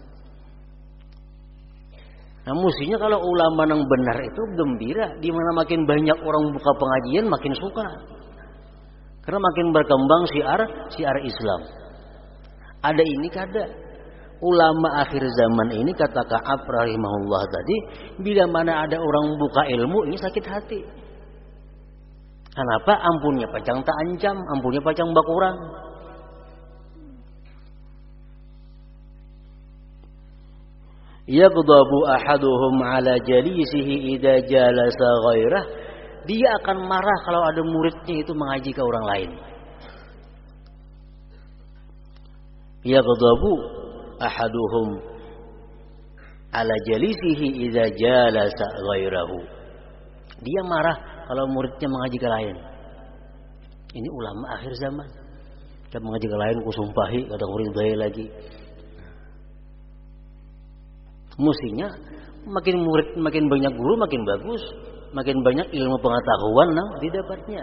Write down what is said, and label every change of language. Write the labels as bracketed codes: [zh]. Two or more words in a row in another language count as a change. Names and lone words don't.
[id] Nah, mestinya kalau ulama yang benar itu gembira, di mana makin banyak orang buka pengajian makin suka. Karena makin berkembang syiar Islam. Ada ini kada. Ulama akhir zaman ini kata Ka'ab rahimahullah tadi, bila mana ada orang buka ilmu ini sakit hati. Kenapa? [bjn] Ampunnya pacang tak ancam, ampunnya pacang bakurang. [ar] يغضب أحدهم على جليسه إذا جلس غيره. [id] Dia akan marah kalau ada muridnya itu mengaji ke orang lain. [ar] يغضب أحدهم على جليسه إذا جلس غيره. [id] Dia marah kalau muridnya mengaji ke lain. Ini ulama akhir zaman. Dia mengaji ke lain kusumpahi kata murid bae lagi. Mestinya makin murid makin banyak guru makin bagus, makin banyak ilmu pengetahuan nang didapatnya.